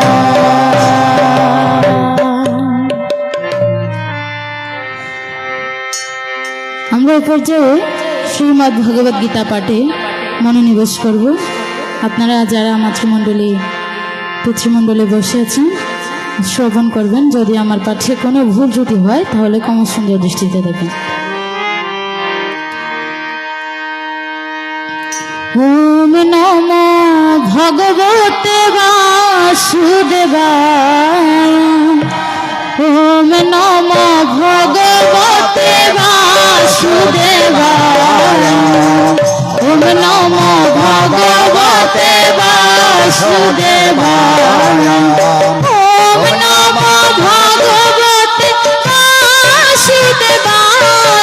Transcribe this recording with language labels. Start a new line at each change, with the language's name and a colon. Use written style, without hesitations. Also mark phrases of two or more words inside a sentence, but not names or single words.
Bangla: আমরা এ পর্যায়ে শ্রীমদ্ ভগবদ গীতা পাঠে মনোনিবেশ করব। আপনারা যারা পিতৃমণ্ডলী বসে আছেন শ্রবণ করবেন। যদি আমার পাঠে কোনো ভুল ত্রুটি হয় তাহলে কমসুন্দর দৃষ্টিতে দেখবেন।
Sanskrit: ওম নমো ভগবতে বাসুদেবায় ওম নমো ভগবতে বাসুদেবায় ওম নমো ভগবতে বাসুদেবায় ওম নমো ভগবতে বাসুদেবায়